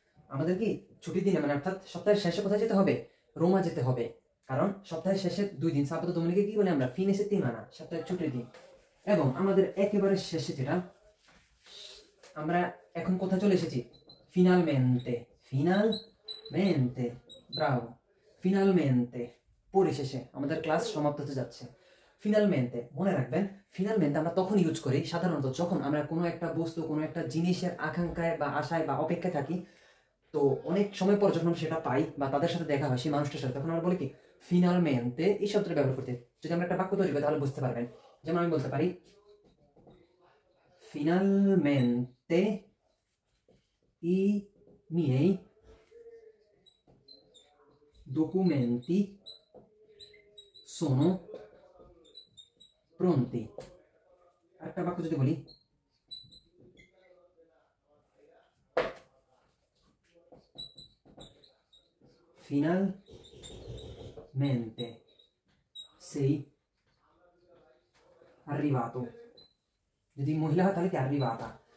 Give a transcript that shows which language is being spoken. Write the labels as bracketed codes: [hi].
[bn] আমাদের কি ছুটির দিনে মানে অর্থাৎ সপ্তাহের শেষে কোথায় যেতে হবে? রোমা যেতে হবে। কারণ সপ্তাহের শেষের 2 দিন সাবাতো দোমিনিকে কি বলি আমরা? ফিনে সেত্তিমানা, সপ্তাহের ছুটির দিন। এবং আমাদের একেবারে শেষে যেটা, আমরা এখন কোথায় চলে এসেছি? ফিনালমেন্তে। ফিনালমেন্তে, ব্রাভো। ফিনালমেন্তে, পরিশেষে আমাদের ক্লাস সমাপ্ত হতে যাচ্ছে। ফিনালমেন্তে, মনে রাখবেন ফিনালমেন্তে আমরা তখন ইউজ করি সাধারণত যখন আমরা কোনো একটা বস্তু, কোনো একটা জিনিসের আকাঙ্ক্ষায় বা আশায় বা অপেক্ষায় থাকি। তো অনেক সময় পর যখন সেটা পাই বা তাদের সাথে দেখা হয় সেই মানুষটার সাথে, তখন আমরা বলি কি ফিনালমেন্তে এই শব্দটা ব্যবহার করতে। যদি আমরা একটা বাক্য তৈরি করি তাহলে বুঝতে পারবেন। যেমন আমি বলতে পারি [it] finalmente i miei documenti sono pronti। [bn] আরেকটা বাক্য যদি বলি [it] finalmente sei arrivato, [bn] যদি মহিলা হয় তাহলে কি arrivata।